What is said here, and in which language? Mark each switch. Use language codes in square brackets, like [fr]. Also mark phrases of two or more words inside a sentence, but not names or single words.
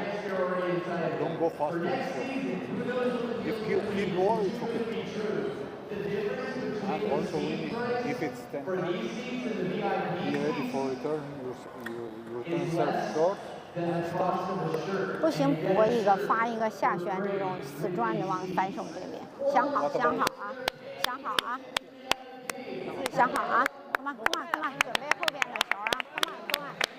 [en] Don't go fast. If you keep lower, it's okay. And also, if it's 10 be ready for return. You return serve short and start. [zh] 不行，补一个发一个下旋这种死转的往反手这边。想好，想好啊，想好啊，想好啊。 [en] Come on, come on, come on， [zh] 准备后边的球啊 ！ [en] Come on, come on。